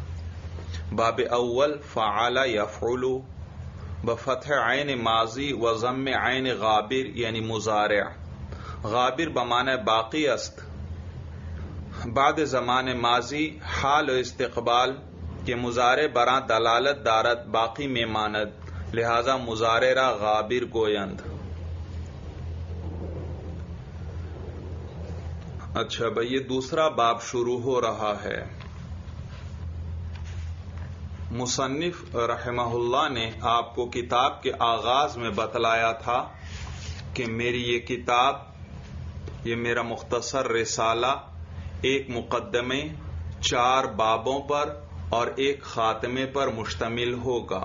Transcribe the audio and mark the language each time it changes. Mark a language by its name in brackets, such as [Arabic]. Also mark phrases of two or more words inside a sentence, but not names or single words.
[Persian] باب اول فعل یفعل بفتح عین ماضی و ضم عین غابر یعنی مضارع. غابر بمعنی باقی است. بعد زمان ماضی حال و استقبال کے مضارع براں دلالت دارد باقی میں ماند، لہذا مضارع را غابر گویند. [Urdu] اچھا بھئی یہ دوسرا باب شروع ہو رہا ہے. مصنف رحمہ اللہ نے آپ کو کتاب کے آغاز میں بتلایا تھا کہ میری یہ کتاب، یہ میرا مختصر رسالہ ایک مقدمے 4 بابوں پر اور ایک خاتمے پر مشتمل ہوگا.